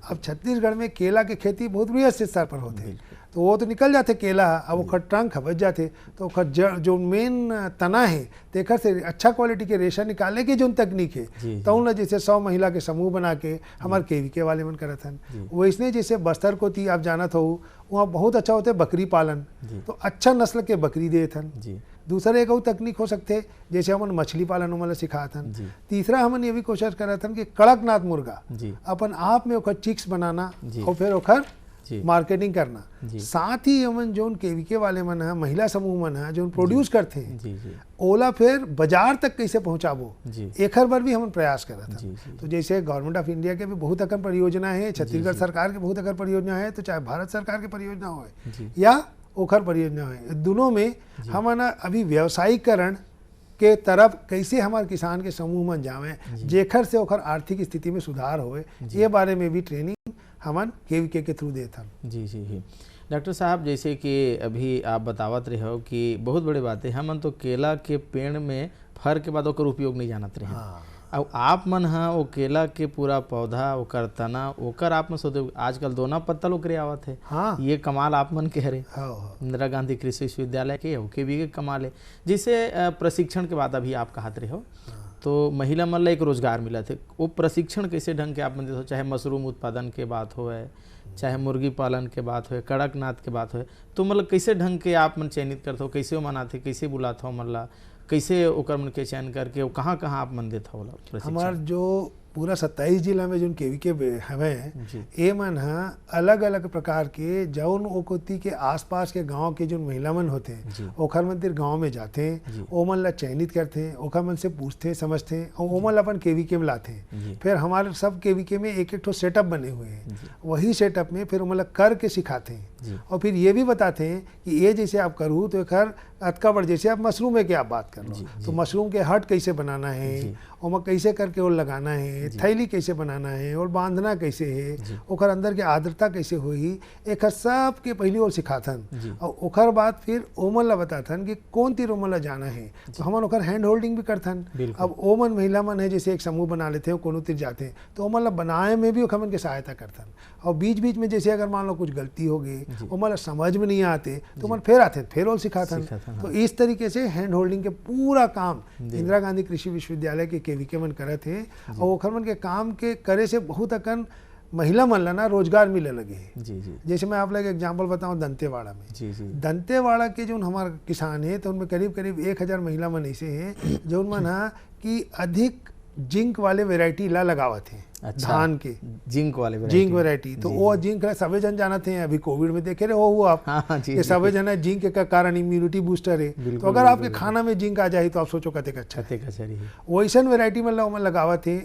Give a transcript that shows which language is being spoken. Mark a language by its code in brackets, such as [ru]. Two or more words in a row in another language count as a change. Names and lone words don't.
[hne] अब छत्तीसगढ़ में केला की खेती बहुत बृहद स्तर पर होते हैं तो वो तो निकल जाते केला, अब ओखर ट्रंक बच जाते तो ओखर जो मेन तना है तेखर से अच्छा क्वालिटी के रेशा निकाले के जो तकनीक है तो उन जैसे 100 महिला के समूह बना के हमारे केवीके वाले मन करत हन। वैसने जैसे बस्तर को थी आप जानत हो वहाँ बहुत अच्छा होते बकरी पालन तो अच्छा नस्ल के बकरी देत हन। दूसरा एक और तकनीक हो सकते जैसे हमन मछली पालन उमला सिखाथन। तीसरा हमन ये भी कोशिश करत हन कि कड़कनाथ मुर्गा अपन आप में ओखर चिक्स बनाना और फिर ओखर जी। मार्केटिंग करना, जी। साथ ही हमन जोन केवीके वाले मन है, महिला समूह मन है जोन प्रोड्यूस करते हैं, जी जी ओला फिर बाजार तक कैसे पहुंचाबो, जी एखर बर भी हम प्रयास करत जी हैं। जी तो जैसे गवर्नमेंट ऑफ इंडिया के भी बहुत अकन परियोजना है, छत्तीसगढ़ सरकार के बहुत अकन परियोजना है, तो चाहे भारत सरकार की परियोजना हो जी या ओखर परियोजना है, दोनों में हम ना अभी व्यवसायीकरण के तरफ कैसे हमारे किसान के समूह मन जावे, जेखर से ओखर आर्थिक स्थिति में सुधार होए, ये बारे में भी ट्रेनिंग हमन केवीके के थ्रू देत हन। जी जी जी। डॉक्टर साहब, जैसे कि अभी आप बतावत रहे हो कि बहुत बड़ी बात है, हमन तो केला के पेड़ में फर के बाद ओकर उपयोग नहीं जानत रहे। हाँ। अब आप मन हा वो केला के पूरा पौधा, ओकर तना, ओकर आप मन सोचो आजकल दोना पत्तल ओकरे आवत है। हाँ। ये कमाल आप मन के हरे। हाँ। इंदिरा गांधी कृषि विश्वविद्यालय के ओके भी कमाल है। जैसे प्रशिक्षण के बाद अभी आप कहत रहे हो, तो महिला मन ला एक रोजगार मिला थे, वो प्रशिक्षण कैसे ढंग के आप मन देते हो, चाहे मशरूम उत्पादन के बात हो, चाहे मुर्गी पालन के बात हो, कड़कनाथ के बात हो, तो मतलब कैसे ढंग के आप मन चयनित करते हो, कैसे वो मनाते, कैसे बुलाते हो मन ला, कैसे ओकर मन के चयन करके वो कहाँ कहाँ आप मन देता हो? हमार जो पूरा 27 जिला में जो केवीके हवे जी। ए मन हा अलग अलग प्रकार के जौन ओकोती के आसपास के गांव के जो महिला मन होते हैं, ओखर मन तिर गांव में जाते हैं, ओ मन ला चयनित करते हैं, ओखर मन से पूछते समझते और ओ मन ला अपन केवीके में लाते हैं। फिर हमारे सब केवीके में एक एक ठो सेटअप बने हुए हैं, वही सेटअप में फिर ओ मन ला करके सिखाते हैं और फिर ये भी बताते हैं कि ये जैसे आप करूँ तो खैर अतका बड़, जैसे आप मशरूम है कि आप बात कर लो, तो मशरूम के हट कैसे बनाना है, और कैसे करके वो लगाना है, थैली कैसे बनाना है और बांधना कैसे है, ओखर अंदर के आर्द्रता कैसे होई, एक सब के पहली ओर सिखाथन और ओखर बाद फिर ओमन ला बताथन कि कौन तीर ओमन ला जाना है, तो हमन ओखर [en] hand holding [hne] भी करथन। अब ओमन महिला मन है जैसे एक समूह बना लेते हैं, कोनो तीर जाते हैं, तो ओमन ला बनाए में भी ओखमन के सहायता करथन और बीच बीच में जैसे अगर मान लो कुछ गलती हो गई, ओमन ला समझ में नहीं आते तो ओमन फिर आते फिर और सिखाथन। तो इस तरीके से [en] hand holding [hne] के पूरा काम इंदिरा गांधी कृषि विश्वविद्यालय के केवीके मन करत है और ओखर मन के काम के करे से बहुत अकन महिला मन ला ना रोजगार मिले लगे है। जी जी। जैसे मैं आप लोग एग्जाम्पल बताऊं दंतेवाड़ा में, जी जी। दंतेवाड़ा के जो हमारे किसान है तो उनमें करीब करीब 1000 महिला मन ऐसे हैं जो मन हा कि अधिक जिंक वाले वेराइटी ला लगावत है। अच्छा, धान के जिंक वाले जिंक वेराइटी, तो वो जिंक सभी जन जानते हैं, अभी कोविड में देखे रहे हो आप कि सभी जन जिंक के कारण [en] immunity booster [hne] है, तो अगर आपके खाना में जिंक आ जाए तो आप सोचो कते अच्छा वैसन वेराइटी में लगावत है।